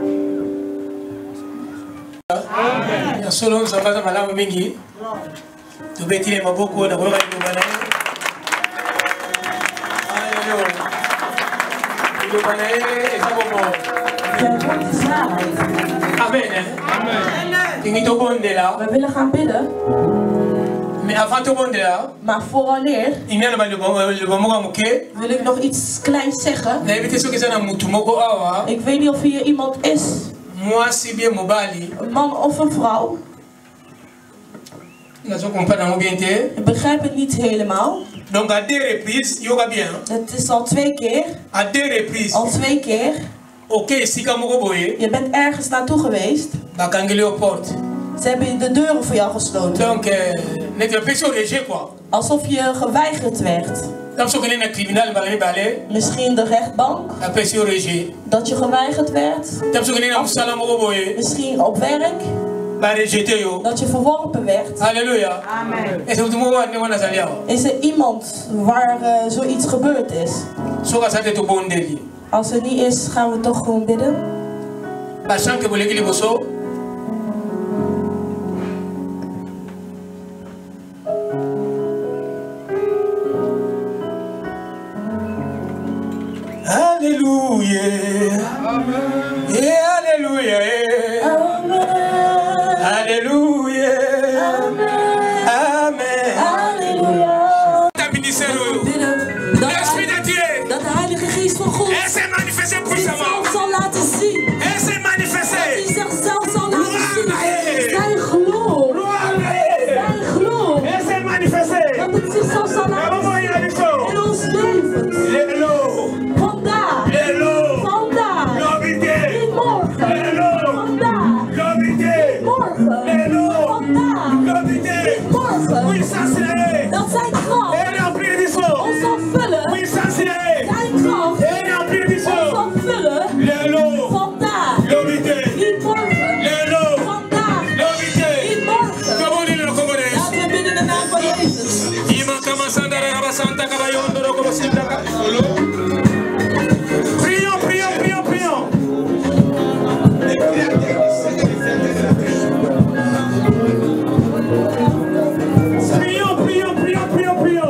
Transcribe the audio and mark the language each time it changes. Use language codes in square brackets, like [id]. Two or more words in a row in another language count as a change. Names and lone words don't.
[ln] Solo nzambaza malamu mingi [nl] We willen gaan bidden. Maar vooraleer wil ik nog iets kleins zeggen. Ik weet niet of hier iemand is. Een man of een vrouw. Ik begrijp het niet helemaal. [fr] Donc à 2 reprises, yoga bien. [nl] Het is al 2 keer. [fr] À 2 reprises. [nl] Al 2 keer. Oké, [ln] sika moko boye. [nl] Je bent ergens naartoe geweest. Bakangeli op poort. Ze hebben de deuren voor jou gesloten. Donc, net een beetje rejet quoi. Alsof je geweigerd werd. Misschien de rechtbank. Dat je geweigerd werd. Misschien op werk. Dat je verworpen werd. Halleluja. Amen. Is er iemand waar zoiets gebeurd is? Als er niet is, gaan we toch gewoon bidden. [fr] Alléluia. Yeah, alléluia. Amen. Alléluia. Amen. Amen. [nl] Halleluja. [fr] L'Esprit de Dieu. [nl] Dat de Heilige Geest van God [fr] s'est manifesté puissamment. [nl] zal laten zien. [fr] Elle s'est manifestée. [nl] Dat hij zichzelf zal laten zien. Zijn geloof. Zijn geloof. [fr] Elle s'est manifestée. [nl] Dat het zichzelf zal laten zien. In ons leven. Vandaag. Vandaag. Niet morgen. Vandaag. Niet morgen. Vandaag. Niet morgen. Dat zijn kracht ons zal vullen. Zijn kracht ons zal vullen. Vandaag. Niet morgen. Vandaag. Niet morgen. Laten we bidden in de naam van Jezus. [fr] Prions, prions, prions, prions. Prions, prions, prions, prions, prions.